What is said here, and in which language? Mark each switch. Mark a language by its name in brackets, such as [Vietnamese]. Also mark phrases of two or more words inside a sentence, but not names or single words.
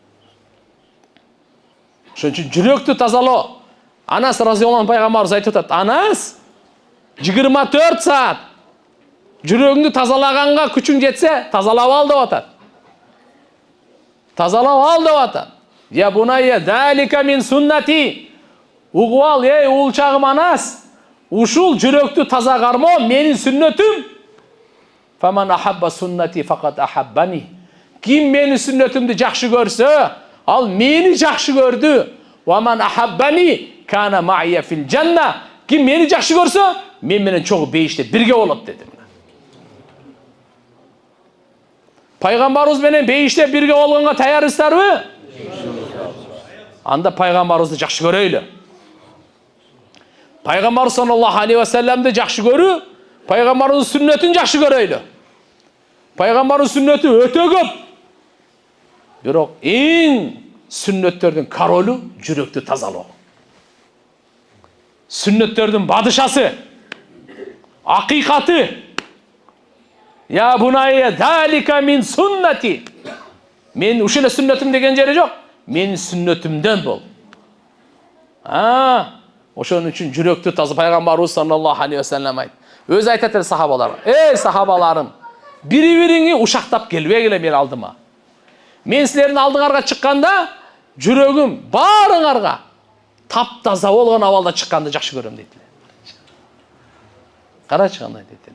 [Kyrgyz] Ошон үчүн жүрөктү тазалоо. Анас [Arabic] رضي الله عنه [Kyrgyz] пайгамбарыбыз айтып атат. Анас 24 саат жүрөгүңдү тазалаганга күчүң жетсе, тазалап ал деп атат. Тазалап ал деп атат. [Arabic] يا بني ذلك من سنتي. [Kyrgyz] Угуп ал, эй уулчагым Анас, ушул жүрөктү таза кармоо менин сүннөтүм. [Arabic] فمن أحب سنتي فقد أحبني. [Kyrgyz] Ким менин сүннөтүмдү жакшы көрсө, ал мени жакшы көрдү. [Arabic] ومن أحبني كان معي في الجنة. [Kyrgyz] Ким мени жакшы көрсө, мен менен чогуу бейиште бирге болот деди. Пайгамбарыбыз менен бейиште бирге болгонго таярсыздарбы? Анда пайгамбарыбызды жакшы көрөйлү. Пайгамбар [Arabic] صلى الله عليه وسلم [Kyrgyz] жакшы көрүү, пайгамбардын сүннөтүн жакшы көрөйлү. Пайгамбардын сүннөтү өтө көп. Бирок эң сүннөттөрдүн королу жүрөктү тазалоо. Сүннөттөрдүн бадышасы, акыйкаты. [Arabic] يا بني ذلك من سنتي. [Kyrgyz] Мен ушул сүннөтүм деген жери жок. Менин сүннөтүмдөн бол. Ошон үчүн жүрөктү таза пайгамбарыбыз [Arabic] صلى الله عليه وسلم [Kyrgyz] айт. Өзү айтат эле сахабаларга: "Эй сахабаларым, бири-бириңи ушактап келбегиле мен алдыма. Мен силердин алдыңарга чыкканда, жүрөгүм баарыңарга таптаза болгон абалда чыкканды жакшы көрөм" дейт. Карачы кандай дейт.